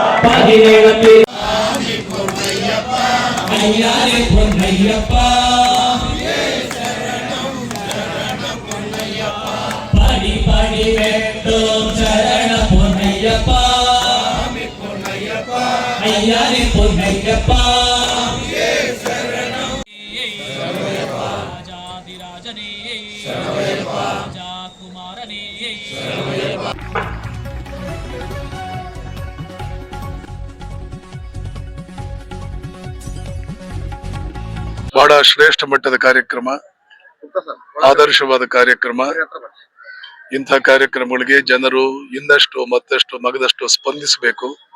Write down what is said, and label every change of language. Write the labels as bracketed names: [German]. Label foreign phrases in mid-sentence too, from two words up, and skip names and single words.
[Tamil] பதினேழு ஐயாரி பொன்னையப்பா படி படி வெட்டும் சரண பொன்னையப்பா ஐயாரி பொன்னையப்பா ராஜாதிராஜனே ராஜா குமாரனே [Kannada] ಬಹಳ ಶ್ರೇಷ್ಠ ಮಟ್ಟದ ಕಾರ್ಯಕ್ರಮ, ಆದರ್ಶವಾದ ಕಾರ್ಯಕ್ರಮ. ಇಂಥ ಕಾರ್ಯಕ್ರಮಗಳಿಗೆ ಜನರು ಇನ್ನಷ್ಟು ಮತ್ತಷ್ಟು ಮಗದಷ್ಟು ಸ್ಪಂದಿಸಬೇಕು.